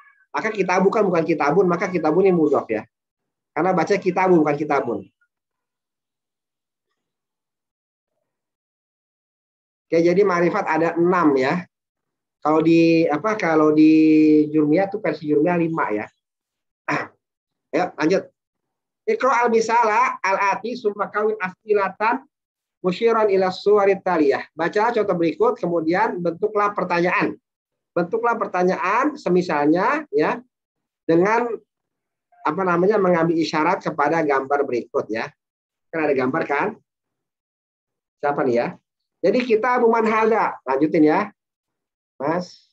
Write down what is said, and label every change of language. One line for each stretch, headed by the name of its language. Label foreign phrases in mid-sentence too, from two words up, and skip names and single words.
Indonesian: Maka kitabu kan bukan kitabun, maka kitabun ini mudhof ya. Karena baca kitabu bukan kitabun. Oke, jadi marifat ada 6 ya. Kalau di Jurmiyah tuh versi Jurmiyah 5 ya. Ayo lanjut.
Arabic: اقرأ المثال الآتي ثم كوّن أسئلة مشيرا إلى الصور التالية.
Indonesian: Baca contoh berikut kemudian bentuklah pertanyaan. Bentuklah pertanyaan semisalnya ya dengan mengambil isyarat kepada gambar berikut ya. Kan ada gambar kan? Siapa nih ya? Jadi kita buman hadza. Lanjutin ya. Mas.